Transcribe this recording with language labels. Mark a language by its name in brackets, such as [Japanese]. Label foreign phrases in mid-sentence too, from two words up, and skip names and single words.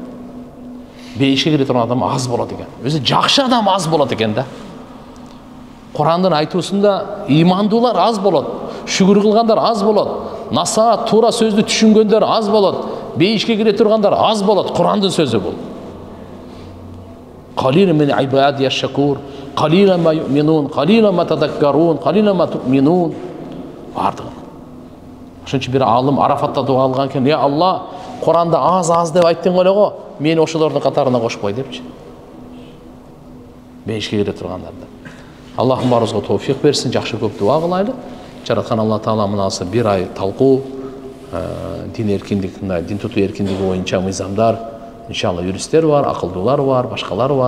[Kyrgyz] Бейишке кире турган адам аз болот экен. Өзү жакшы адам аз болот экен да. Курандын айтуусунда имандуулар аз болот, шүгүр кылгандар аз болот, насаат туура сөздү түшүнгөндөр аз болот. Бейишке кире тургандар аз болот. Курандын сөзү бул. [Arabic] قليل من عبادي الشكور، قليلا ما يؤمنون، قليلا ما تذكرون، قليلا ما تؤمنون. [Kyrgyz] Бардыгы. Ошон үчүн бир алым Арафатта дуа кылган экен, "Я Алла, Куранда аз деп айттың эле го, мени ошолордун катарына кошпой" депчи. Бейишке кире тургандарды. Аллахым барыбызга тауфиқ берсин, жакшы көп дуа кылайлы. Жараткан Алла Таала мынасы бир ай талкуу, дин эркиндик, дин тутуу эркиндиги боюнча мыйзамдар, иншалла юристтер бар, акылдуулар бар, башкалар бар.